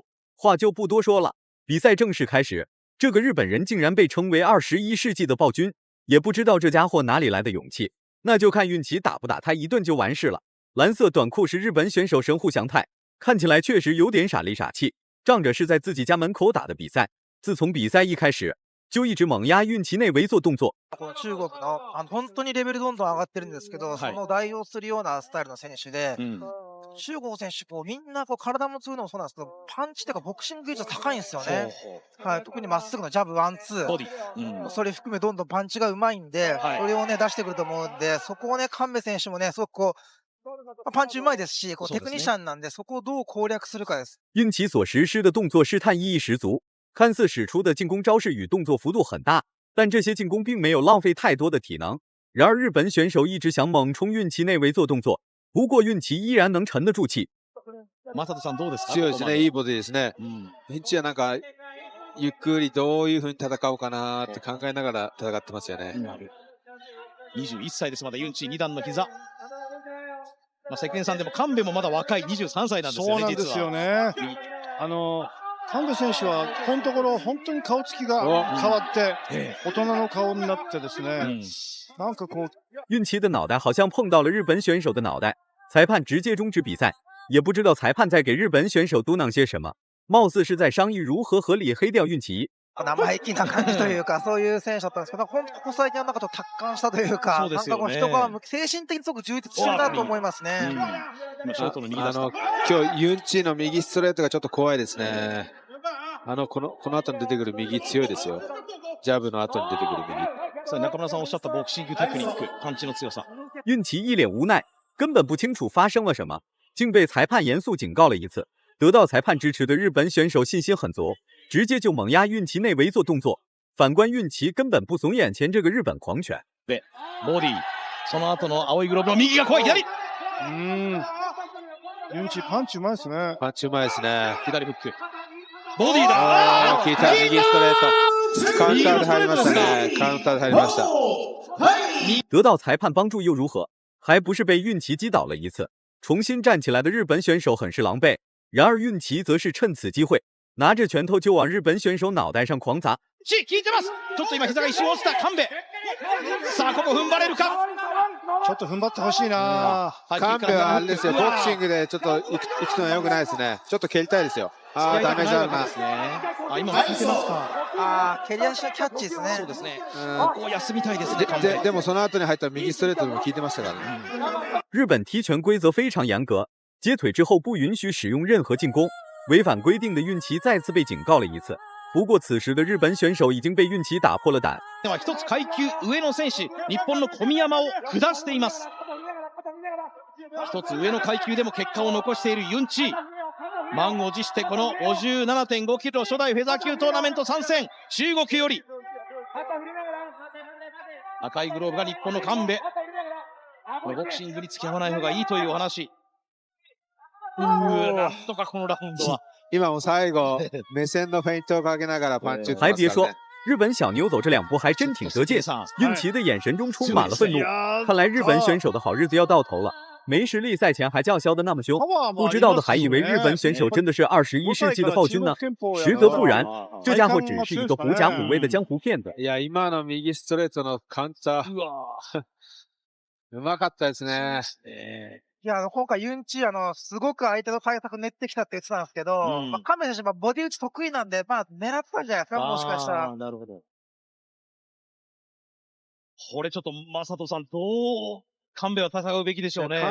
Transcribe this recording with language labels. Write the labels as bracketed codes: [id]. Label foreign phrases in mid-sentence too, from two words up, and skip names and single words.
[zh] 话就不多说了，比赛正式开始，这个日本人竟然被称为21世纪的暴君，也不知道这家伙哪里来的勇气。那就看运气打不打他一顿就完事了。蓝色短裤是日本选手神户祥太，看起来确实有点傻里傻气，仗着是在自己家门口打的比赛，自从比赛一开始就一直猛压运气内围做動作。 [ja] 中国の本当にレベルどんどん上がってるんですけど、その代用するようなスタイルの選手で、中国選手みんな体も強いのもそうなんですけど、パンチというかボクシング技術高いんですよね。はい、特にまっすぐのジャブワンツー、それ含めどんどんパンチがうまいんで、それをね出してくると思うんで、そこをね神戸選手もねすごくパンチうまいですし、テクニシャンなんでそこをどう攻略するかです。 [zh] 运气所实施的动作试探意义十足。看似使出的进攻招式与动作幅度很大，但这些进攻并没有浪费太多的体能。然而日本选手一直想猛冲运气内围做動作，不過運氣依然能沉得住氣。 [ja] 正人さんどうですか？強いですね、いいボディですね。ベンチはなんかゆっくりどういう風に戦おうかなって考えながら戦ってますよね。 21歳です。まだユンチ2段の膝。関根さんでも神戸もまだ若い23歳なんですよね。そうなんですよね。神戸選手はこのところ本当に顔つきが変わって大人の顔になってですね、なんか [zh] 运气的脑袋好像碰到了日本选手的脑袋，裁判直接终止比赛，也不知道裁判在给日本选手嘟囔些什么，貌似是在商议如何合理黑掉运气。 [ja] 生意気な感じというか、そういう選手だったんですけど、ここ最近はなんかちょっと達観したというか、なんかこう人が精神的にすごく充実してるなと思いますね。今日ユンチの右ストレートがちょっと怖いですね。この後に出てくる右強いですよ。ジャブの後に出てくる右。中村さんおっしゃったボクシングテクニック、パンチの強さ。 [zh] 运气一脸无奈，根本不清楚发生了什么，竟被裁判严肃警告了一次。得到裁判支持的日本选手信心很足，直接就猛压运气内围做動作。反观运气根本不怂眼前这个日本狂犬。 [ja] で、ボディ、その後の青いグローブの右が怖い左。ユンチパンチうまいですね。パンチうまいですね。左フック。ボディだ。効いた右ストレート。カウンターで入りましたね。カウンターで入りました。 [zh] 得到裁判帮助又如何？还不是被运气击倒了一次。重新站起来的日本选手很是狼狈。然而运气则是趁此机会拿着拳頭就往日本選手腦袋上狂砸。 [ja] 効いてます。ちょっと今膝が一瞬落ちた神戸。さあここ踏ん張れるか。ちょっと踏ん張ってほしいな。神戸はあれですよ、ボクシングでちょっと行くのは良くないですね。ちょっと蹴りたいですよ。ダメージあるな。今も効いてますか。蹴り足のキャッチですね。そうですね。ここ休みたいですね。でもその後に入った右ストレートでも効いてましたからね。 [zh] 日本踢拳规则非常严格，接腿之后不允许使用任何进攻，违反规定的运气再次被警告了一次。不过此時的日本選手已經被運氣打破了膽。 [ja] では一つ階級上の選手、日本の小宮山を下しています。一つ上の階級でも結果を残しているユンチー。満を持してこの 57.5 キロ初代フェザー級トーナメント参戦、中国より赤いグローブが日本の神戸。このボクシングに付き合わない方がいいというお話。なんとかこのラウンドは今も最後目線のフェイントをかけながらパンチ打ってますからね。 [zh] 还别说，日本小牛走这两步还真挺得劲。运气的眼神中充满了愤怒，看来日本选手的好日子要到头了。没实力赛前还叫嚣的那么凶，不知道的还以为日本选手真的是21世纪的暴君呢。实则不然，这家伙只是一个狐假虎威的江湖骗子。 [ja] いや今の右ストレートのカウンターうまかったですね。いや、今回ユンチ、すごく相手の対策練ってきたって言ってたんですけど、神戸選手、ボディ打ち得意なんで、狙ってたんじゃないですか、もしかしたら。なるほど。これちょっと、正人さん、どう、神戸は戦うべきでしょうね。